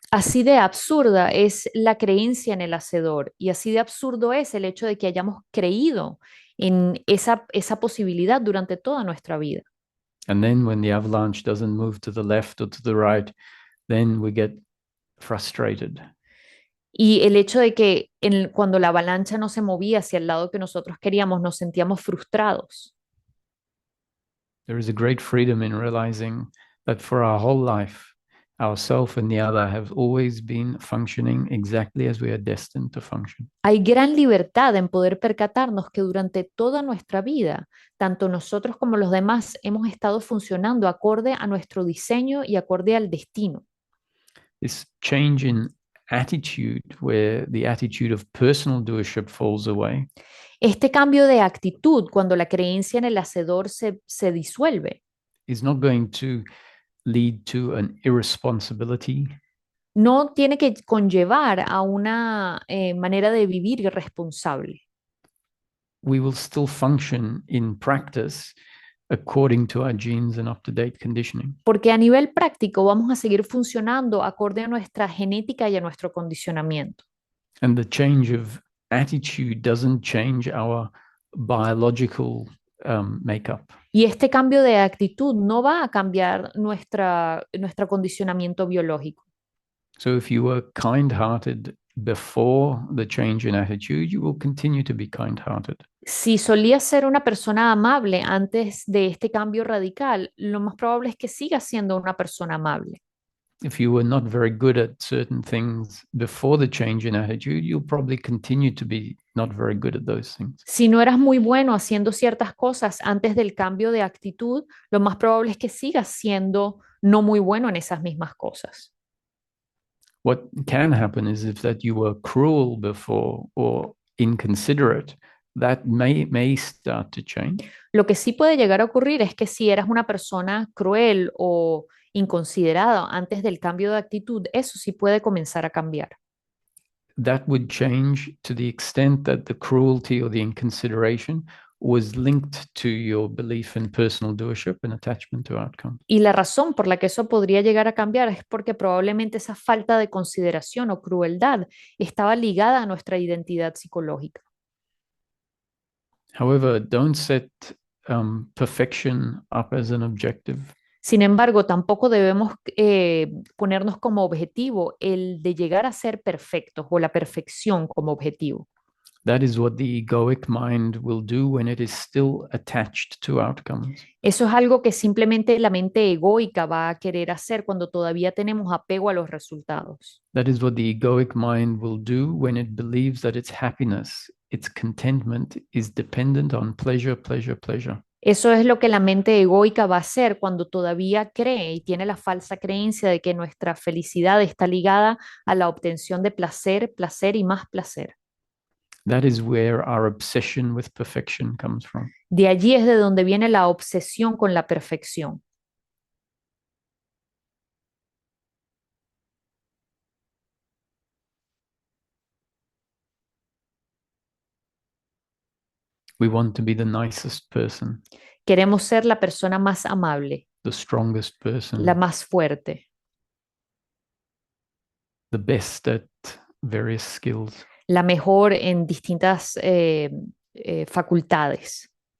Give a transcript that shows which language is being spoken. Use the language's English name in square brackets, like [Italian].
[Spanish] Así de absurda es la creencia en el hacedor y así de absurdo es el hecho de que hayamos creído en esa posibilidad durante toda nuestra vida. [English] And then when the avalanche doesn't move to the left or to the right, then we get frustrated. [Spanish] Y el hecho de que cuando la avalancha no se movía hacia el lado que nosotros queríamos, nos sentíamos frustrados. [English] There is a great freedom in realizing that for our whole life, ourself and the other have always been functioning exactly as we are destined to function. [Spanish] Hay gran libertad en poder percatarnos que durante toda nuestra vida, tanto nosotros como los demás hemos estado funcionando acorde a nuestro diseño y acorde al destino. [English] This change in attitude, where the attitude of personal doership falls away, [Spanish] Este cambio de actitud, cuando la creencia en el hacedor se disuelve, [English] is not going to lead to an irresponsibility, [Spanish] no tiene que conllevar a una manera de vivir irresponsable. [English] we will still function in practice according to our genes and up-to-date conditioning. [Spanish] Porque a nivel práctico vamos a seguir funcionando acorde a nuestra genética y a nuestro condicionamiento. [English] And the change of attitude doesn't change our biological makeup. [Spanish] Y este cambio de actitud no va a cambiar nuestro condicionamiento biológico. [English] So if you were kind-hearted before the change in attitude, you will continue to be kind-hearted. [Spanish] Si solías ser una persona amable antes de este cambio radical, lo más probable es que sigas siendo una persona amable. [English] If you were not very good at certain things before the change in attitude, you'll probably continue to be not very good at those things. [Spanish] Si no eras muy bueno haciendo ciertas cosas antes del cambio de actitud, lo más probable es que sigas siendo no muy bueno en esas mismas cosas. [English] What can happen is if that you were cruel before or inconsiderate, that may start to change. [Spanish] Lo que sí puede llegar a ocurrir es que si eras una persona cruel o inconsiderada antes del cambio de actitud, eso sí puede comenzar a cambiar. [English] That would change to the extent that the cruelty or the inconsideration was linked to your belief in personal doership and attachment to outcomes. [Spanish] Y la razón por la que eso podría llegar a cambiar es porque probablemente esa falta de consideración o crueldad estaba ligada a nuestra identidad psicológica. [English] However, don't set perfection up as an objective. [Spanish] Sin embargo, tampoco debemos ponernos como objetivo el de llegar a ser perfectos o la perfección como objetivo. [English] That is what the egoic mind will do when it is still attached to outcomes. [Spanish] Eso es algo que simplemente la mente egoica va a querer hacer cuando todavía tenemos apego a los resultados. [English] That is what the egoic mind will do when it believes that its happiness, its contentment is dependent on pleasure, pleasure, pleasure. [Spanish] Eso es lo que la mente egoica va a hacer cuando todavía cree y tiene la falsa creencia de que nuestra felicidad está ligada a la obtención de placer, placer y más placer. [English] That is where our obsession with perfection comes from. [Spanish] De allí es de donde viene la obsesión con la perfección. [English] We want to be the nicest person, [Spanish] Queremos ser la persona más amable, [English] the strongest person, [Spanish] la más fuerte, [English] the best at various skills. [Spanish] la mejor en distintas facultades.